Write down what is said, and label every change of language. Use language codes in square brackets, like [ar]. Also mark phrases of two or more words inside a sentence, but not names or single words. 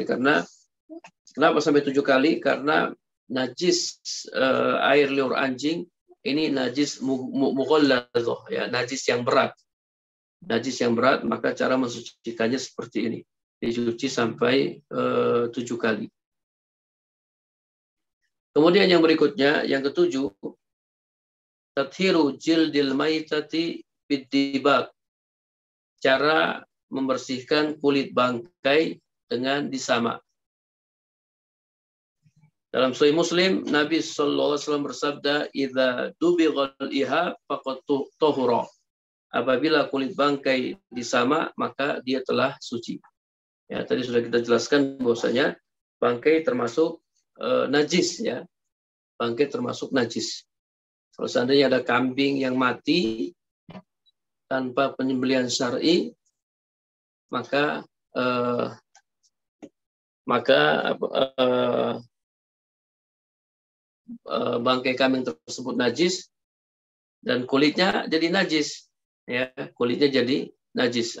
[id] Karena kenapa sampai 7 kali? Karena najis air liur anjing ini najis mughalladzah ya, najis yang berat. Najis yang berat, maka cara mensucikannya seperti ini. Dicuci sampai 7 kali. Kemudian yang berikutnya, yang ketujuh, [ar] تطهير جلد الميتة بالدباغ. [id] Cara membersihkan kulit bangkai dengan disamak. Dalam Sahih Muslim, Nabi [ar] صلى الله عليه وسلم [id] bersabda, [ar] "إذا دبغ الإهاب فقد طهر." [id] Apabila kulit bangkai disamak, maka dia telah suci. Ya, tadi sudah kita jelaskan bahwasanya bangkai termasuk najis, ya. Bangkai termasuk najis. Kalau seandainya ada kambing yang mati tanpa penyembelihan syar'i, maka bangkai kambing tersebut najis dan kulitnya jadi najis, ya, kulitnya jadi najis.